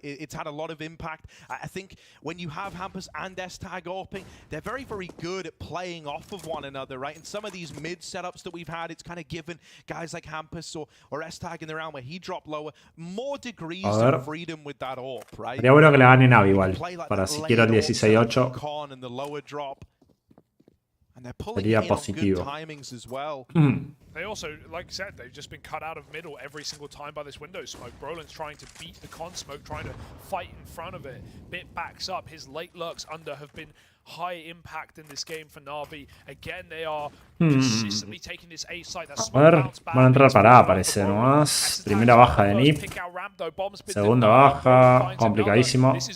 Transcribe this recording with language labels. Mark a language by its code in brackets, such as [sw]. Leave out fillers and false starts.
[en] It's had a lot of impact. I think when you have Hampus and S-Tag AWPing, they're very, very good at playing off of one another, right? And some of these mid setups that we've had, it's kind of given guys like Hampus or S-Tag in the round where he dropped lower more degrees of freedom with that AWP, right? [es] Sería bueno que le gane Navi igual, para si quiero el 16-8. Sería positivo. [en] They also, like I said, they've just been cut out of middle every single time by this window smoke. Brolin's trying to beat the con smoke, trying to fight in front of it. Bit backs up. His late lurks under have been high impact in this game for Navi. Again, they are consistently taking this A site. That [es] A ver, van a entrar para A, parece nomás. Primera baja de NIP. Segunda baja, complicadísimo.